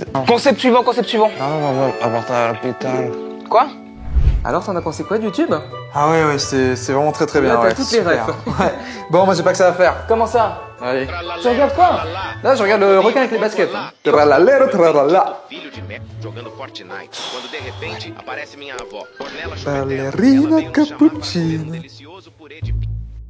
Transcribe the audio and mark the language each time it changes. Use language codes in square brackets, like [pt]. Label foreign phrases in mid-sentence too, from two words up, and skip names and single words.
[fr] Concept suivant. Apporter la pétale. Quoi? Alors t'en as pensé quoi de YouTube? Ah ouais, c'est vraiment très bien. Là, t'as Ouais, toutes les super. refs. Ouais. Bon, moi j'ai pas que ça à faire. Comment ça? Allez. Tu regardes quoi? Là, je regarde le requin avec les baskets. Tralalero, tralala. [pt] Filho de merda jogando Fortnite, quando de repente aparece minha avó. Ballerina cappuccina. Delicioso purê de